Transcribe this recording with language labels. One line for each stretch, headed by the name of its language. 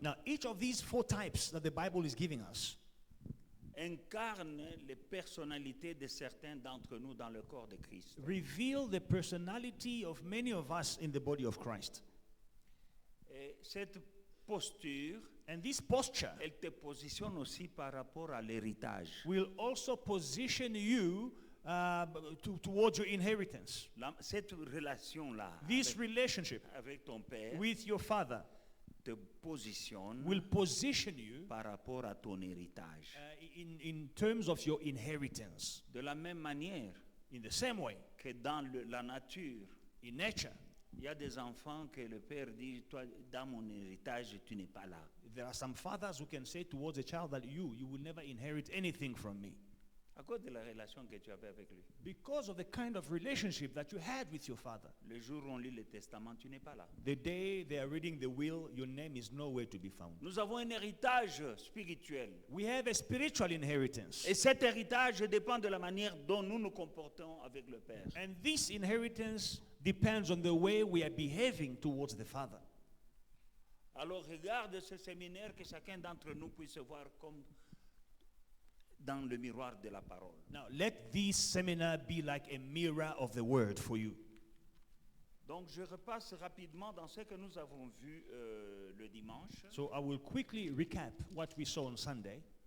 English: Now, each of these 4 types that the Bible is giving us
French: incarne les personnalités de certains d'entre nous dans le corps de Christ.
English: reveal the personality of many of us in the body of Christ.
French: Et cette posture,
English: And this posture
French: elle te positionne aussi par rapport à l'héritage.
English: will also position you towards your inheritance.
French: Cette relation-là
English: This relationship
French: avec ton père
English: with your father
French: te positionne
English: will position you
French: par rapport à ton héritage.
English: in terms of your inheritance.
French: De la même manière
English: In the same way,
French: que dans la nature,
English: in nature,
French: il y a des enfants que le père dit, toi, dans mon héritage, tu n'es pas là.
English: there are some fathers who can say towards a child that you will never inherit anything from me.
French: À cause de la relation que tu avais avec lui.
English: Because of the kind of relationship that you had with your father.
French: Le jour où on lit le testament, tu n'es pas là.
English: The day they are reading the will, your name is nowhere to be found.
French: Nous avons un héritage spirituel.
English: We have a spiritual inheritance.
French: Et cet héritage dépend de la manière dont nous nous comportons avec le Père.
English: And this inheritance depends on the way we are behaving towards the Father.
French: Alors regarde ce séminaire, que chacun d'entre nous puisse voir comme dans le miroir de la parole.
English: Now, let this seminar be like a mirror of the word for you.
French: Donc je repasse rapidement dans ce que nous avons vu le dimanche
English: So I will quickly recap what we saw on Sunday